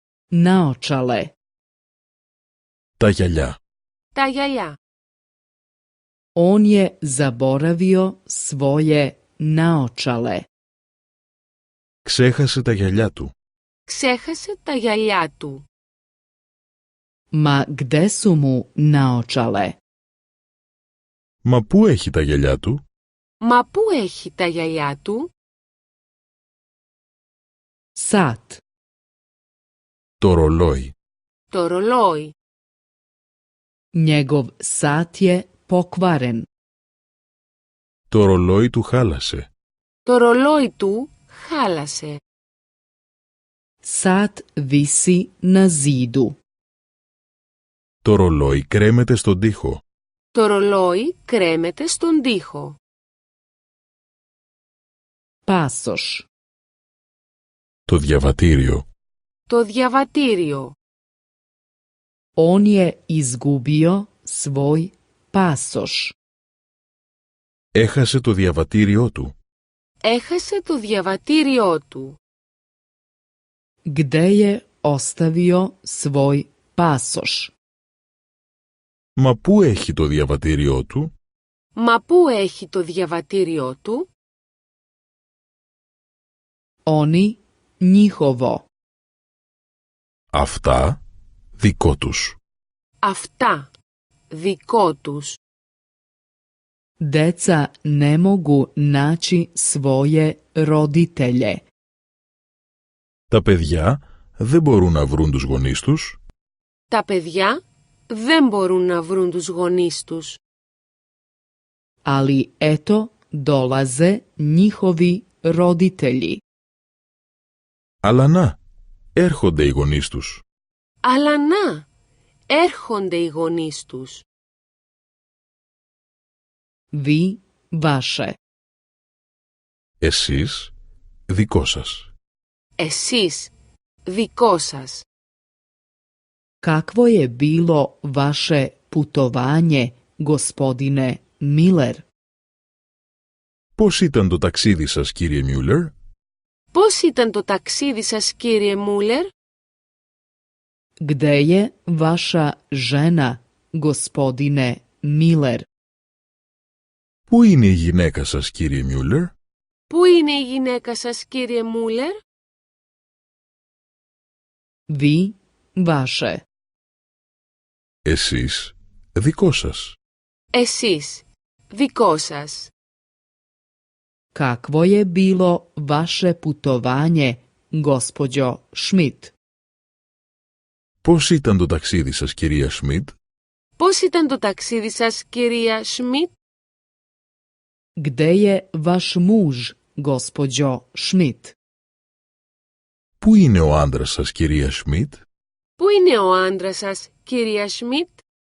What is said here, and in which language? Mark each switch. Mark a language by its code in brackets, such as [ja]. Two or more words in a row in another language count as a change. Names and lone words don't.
[sr] naočale. [el] Τα γυαλιά. Τα γυαλιά. [sr] On je zaboravio svoje naočale. [el] Ξέχασε τα γυαλιά του. Ξέχασε τα γυαλιά του. [sr] Ma gde su mu naočale? [el] Μα πού έχει τα γυαλιά του? Μα πού έχει τα γυαλιά του? [sr] Sat. [el] Το ρολόι. Το ρολόι. [sr] Njegov sat je pokvaren. [el] Το ρολόι του χάλασε. Το ρολόι του χάλασε. [sr] Sat visi na zidu. [el] Το ρολόι κρέμεται στον τοίχο. Το ρολόι κρέμεται στον τοίχο. [sr] Pasoš. [el] Το διαβατήριο. Το διαβατήριο. [sr] On je izgubio svoj pasoš. [el] Έχασε το διαβατήριό του. Έχασε το διαβατήριό του. [sr] Gde je ostavio svoj pasoš? [el] Μα πού έχει το διαβατήριό του? Μα πού έχει το διαβατήριό του? [sr] Oni, njihovo. [el] Αυτά δικό τους. Αυτά δικό τους. [sr] Deca ne mogu naći svoje roditelje. [el] Τα παιδιά δεν μπορούν να βρουν τους γονείς τους. Τα παιδιά δεν μπορούν να βρουν τους γονείς τους. [sr] Ali eto dolaze njihovi roditelji. [el] Αλλά να, έρχονται οι γονείς τους. Αλλά να, έρχονται οι γονείς τους. [sr] Vi, vaše. [el] Εσείς, δικό σας. Εσείς, δικό σας. [sr] Kakvo je bilo vaše putovanje, gospodine Miller? [el] Πώς ήταν το ταξίδι σας, κύριε Μιούλερ? Πώς ήταν το ταξίδι σας, κύριε Μούλερ? [sr] Gde je vaša žena, gospodine Miller? [el] Πού είναι η γυναίκα σας, κύριε Μιούλερ? Πού είναι η γυναίκα σας, κύριε Μούλερ? [sr] Vi, vaše. [el] Εσείς, δικό σας. Εσείς, δικό σας. [sr] Kakvo je bilo vaše putovanje, gospođo Schmidt? [el] Πώς ήταν το ταξίδι σας, κυρία Σμιτ? Πώς ήταν το ταξίδι σας, κυρία Σμιτ? [sr] Gde je vaš muž, gospođo Schmidt? [el] Πού είναι ο άντρας σας, κυρία Σμιτ? Πού είναι ο άντρας σας, κυρία Σμιτ?